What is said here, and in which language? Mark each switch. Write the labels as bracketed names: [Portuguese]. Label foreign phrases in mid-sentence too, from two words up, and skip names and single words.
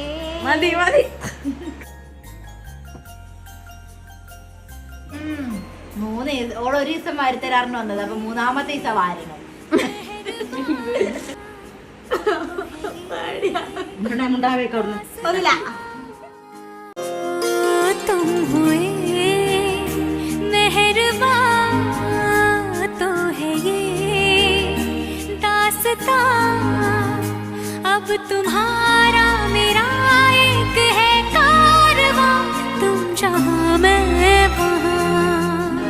[Malayalam] മതി മതി. ഓളൊരു ദിവസം വാരിത്തരാറിന് വന്നത്. അപ്പൊ മൂന്നാമത്തെ ദിവസം വാരണം. ഒന്നില്ല. [Hindi] अब तुम्हारा मेरा एक है कारवां, तुम जहाँ मैं वहाँ.